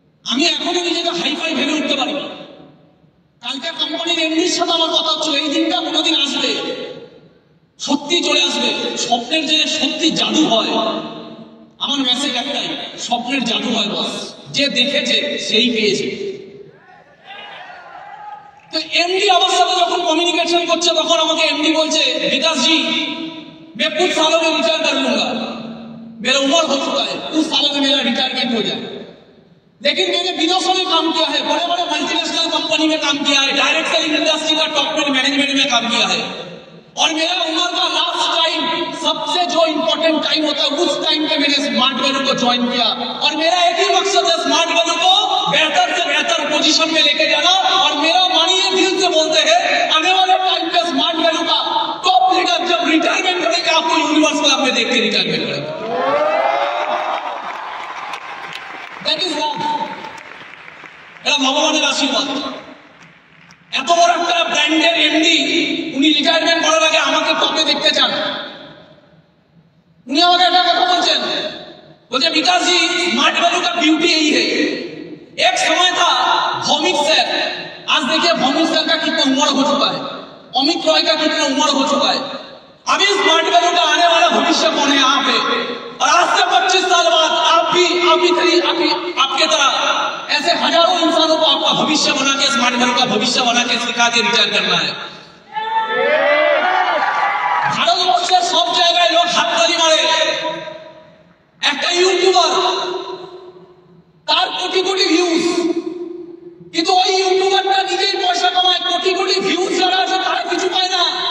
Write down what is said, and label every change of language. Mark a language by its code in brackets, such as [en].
[bn] আমি এখনো নিজেকে হাইফাই ভেবে উঠতে পারি না। কালকে কোম্পানির এমডির সাথে আমার কথা হচ্ছিল, এই দিনটা কোনোদিন আসবে, সত্যি চলে আসবে। স্বপ্নের যে সত্যি জাদু হয়, আমার মেসেজ একটাই, স্বপ্নের জাদু হয় বস, যে দেখেছে সেই পেয়েছে। तो एमडी আমার সাথে যখন কমিউনিকেশন করছে তখন আমাকে एमडी বলছে, [hi] विकास जी मैं कुछ सालों में रिटायर कर लूंगा, मेरा उम्र हो चुका है, कुछ सालों में मेरा रिटायरमेंट हो जाए, लेकिन मैंने विदेशों में काम किया है, बड़े बड़े मल्टीनेशनल कंपनी में काम किया है, डायरेक्ट सेलिंग इंडस्ट्री का टॉप मैनेजमेंट में काम किया है, और मेरा उम्र का लास्ट टाइम सबसे जो इंपॉर्टेंट टाइम होता है उस टाइम पे मैंने स्मार्ट वैल्यू को ज्वाइन किया, और मेरा एक ही मकसद है स्मार्ट वैल्यू को बेहतर से बेहतर पोजीशन में लेके जाना। और मेरा मानिए दिल से बोलते हैं, आने वाले टाइम पे स्मार्ट वैल्यू का टॉप लीडर जब रिटायरमेंट करेंगे आपको यूनिवर्स क्लब में देख के रिटायरमेंट करेंगे। [en] That is wrong. [bn] এটা ভগবানের আশীর্বাদ। এত বড় একটা ব্র্যান্ডের এমডি উনি রিটায়ারমেন্ট করার আগে আমাকে টপে দেখতে চান। [hi] उन्हें [bn] আমাকে একটা কথা বলছেন, [hi] बोलते विकास जी स्मार्ट वैल्यू का ब्यूटी यही है, एक समय था भौमिक सर, आज देखिए भौमिक सर का कितना उम्र हो चुका है, अमित रॉय का कितना उम्र हो चुका है, अभी स्मार्ट वैल्यू का आने वाला भविष्य कौन है यहाँ पे, और आज से 25 साल बाद आप भी आपके तरह ऐसे हजारों इंसानों को आपका भविष्य बना के, स्मार्ट वैल्यू का भविष्य बना के सिखा के रिटायर करना है। [bn] ভারতবর্ষের সব জায়গায় লোক হাততালি মারে, একটা ইউটিউবার তার কোটি কোটি ভিউজ, কিন্তু ওই ইউটিউবারটা নিজেই পয়সা কামায়, কোটি কোটি ভিউজ যারা আছে তারা কিছু পায় না।